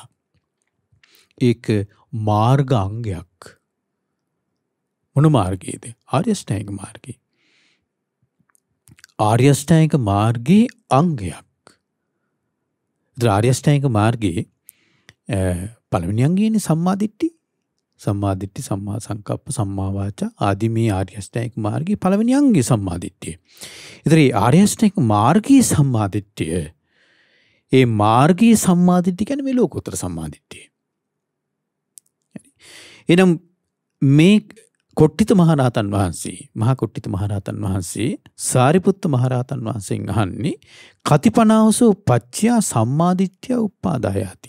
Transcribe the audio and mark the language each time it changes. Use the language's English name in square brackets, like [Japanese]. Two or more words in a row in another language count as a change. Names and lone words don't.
[Sinhala] ඒක මාර්ග අංගයක්. මොන මාර්ගයේද? ආර්ය අෂ්ටාංගික මාර්ගය. ආර්ය අෂ්ටාංගික මාර්ගයේ අංගයක්. ආර්ය අෂ්ටාංගික මාර්ගයේ පළවෙනි අංගයනේ සම්මාදිට්ඨි. [Pali] සම්මාදිට්ඨි, සම්මා සංකප්ප, සම්මා වාචා [Sinhala] ආදී මේ ආර්ය අෂ්ටාංගික මාර්ගයේ පළවෙනි අංගය සම්මාදිට්ඨිය. ඒතර ඒ ආර්ය අෂ්ටාංගික මාර්ගයේ සම්මාදිට්ඨිය, ඒ මාර්ගයේ සම්මාදිට්ඨිය කියන්නේ මේ ලෝකෝත්තර සම්මාදිට්ඨිය. එනම් මේ කොට්ටිත මහරහතන් වහන්සේ, මහා කොට්ටිත මහරහතන් වහන්සේ සාරිපුත්ත මහරහතන් වහන්සේගෙන් අහන්නේ [Pali] කතිපනාවසෝ පච්චයා සම්මාදිට්ඨිය උප්පාදායාති.